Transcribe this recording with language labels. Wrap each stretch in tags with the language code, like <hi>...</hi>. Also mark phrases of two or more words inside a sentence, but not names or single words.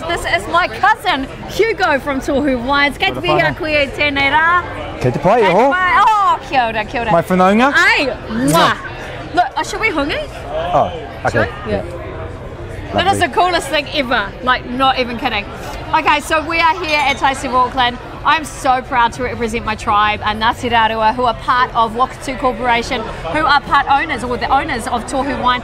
<en>This is my cousin, Hugo from Tohu Wines.</en> <mi>Kei te pihia koe tēnei rā. Kei te pai, ho. Oh, kia ora, kia ora.</mi> <en>My whanaunga. Ai, mwah. Look, should we hungi? Oh, okay. Yeah. That is the coolest thing ever, like not even kidding. Okay, so we are here at Taste of Auckland. I'm so proud to represent my tribe, Ngāti Rārua, who are part of Wakatu Corporation, who are part owners, or the owners of Tohu Wine.</en>